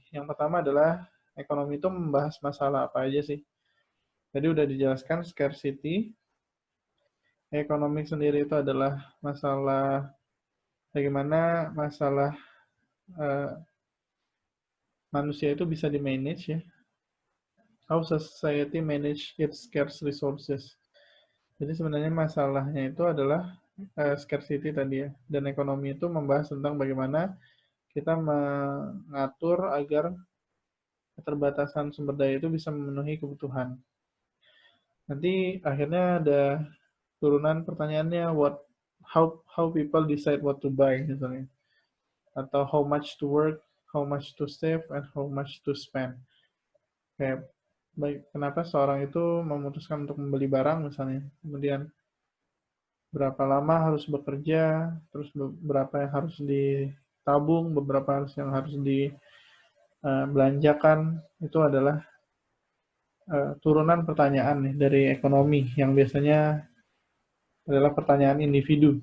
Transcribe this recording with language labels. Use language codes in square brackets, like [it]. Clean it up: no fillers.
[id] Yang pertama adalah ekonomi itu membahas masalah apa aja sih? Jadi udah dijelaskan scarcity. Ekonomi sendiri itu adalah masalah bagaimana masalah manusia itu bisa di-manage ya. [en] How society manage its scarce resources. [id] Jadi sebenarnya masalahnya itu adalah scarcity tadi ya. Dan ekonomi itu membahas tentang bagaimana kita mengatur agar keterbatasan sumber daya itu bisa memenuhi kebutuhan. Nanti akhirnya ada turunan pertanyaannya, [en] how people decide what to buy [id] misalnya, atau [en] how much to work, how much to save, and how much to spend. [id] Kayak kenapa seorang itu memutuskan untuk membeli barang misalnya, kemudian berapa lama harus bekerja, terus berapa yang harus ditabung, beberapa yang harus dibelanjakan, itu adalah turunan pertanyaan nih dari ekonomi yang biasanya adalah pertanyaan individu.